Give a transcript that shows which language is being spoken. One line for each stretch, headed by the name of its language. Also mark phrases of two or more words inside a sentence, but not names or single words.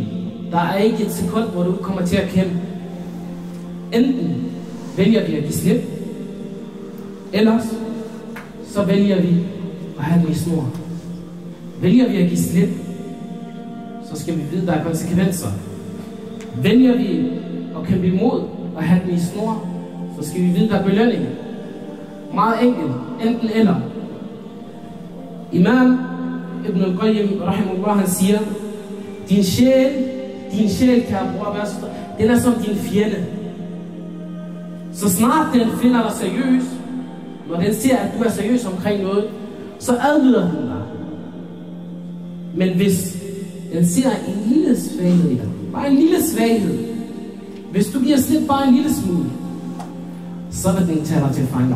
Danish: Der er ikke et sekund, hvor du kommer til at kæmpe. Enten vælger vi at give slip, ellers så vælger vi at have den i snor. Vælger vi at give slip, så skal vi vide, at der er konsekvenser. Vælger vi at kæmpe imod og have den i snor, så skal vi vide, at der er belønning. Meget enkelt. Enten eller. Imam Ibn al-Qayyim, rahimahullah, han siger, din sjæl, kære bror, den er som din fjende. Så snart den finder dig seriøs, når den ser, at du er seriøs omkring noget, så adlyder den dig. Men hvis den ser en lille svaghed i dig, bare en lille svaghed, hvis du giver slip bare en lille smule, så vil den tage dig til fange.